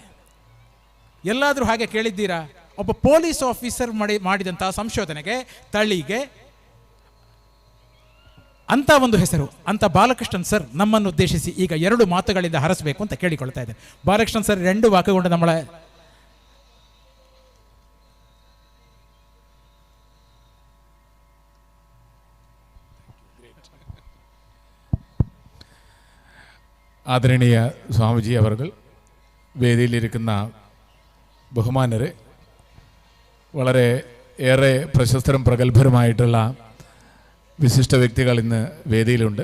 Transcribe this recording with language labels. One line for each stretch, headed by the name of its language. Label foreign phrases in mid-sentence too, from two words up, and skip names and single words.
Kannada: ಎಲ್ಲಾದರೂ ಹಾಗೆ ಕೇಳಿದ್ದೀರಾ? ಒಬ್ಬ ಪೊಲೀಸ್ ಆಫೀಸರ್ ಮಾಡಿದಂತಹ ಸಂಶೋಧನೆಗೆ, ತಳಿಗೆ ಅಂತ ಒಂದು ಹೆಸರು. ಅಂತ ಬಾಲಕೃಷ್ಣನ್ ಸರ್ ನಮ್ಮನ್ನು ಉದ್ದೇಶಿಸಿ ಈಗ 2 ಮಾತುಗಳಿಂದ ಹರಸಬೇಕು ಅಂತ ಕೇಳಿಕೊಳ್ತಾ ಇದ್ದೇನೆ. ಬಾಲಕೃಷ್ಣನ್ ಸರ್ 2 ವಾಕ್ಯಗೊಂಡು നമ്മളെ
Malayalam: ആദരണീയ സ്വാമിജി അവർകൾ, വേദിയിലിരിക്കുന്ന ബഹുമാനരെ, വളരെ ഏറെ പ്രശസ്തരും പ്രഗത്ഭരുമായിട്ടുള്ള വിശിഷ്ട വ്യക്തികൾ ഇന്ന് വേദിയിലുണ്ട്.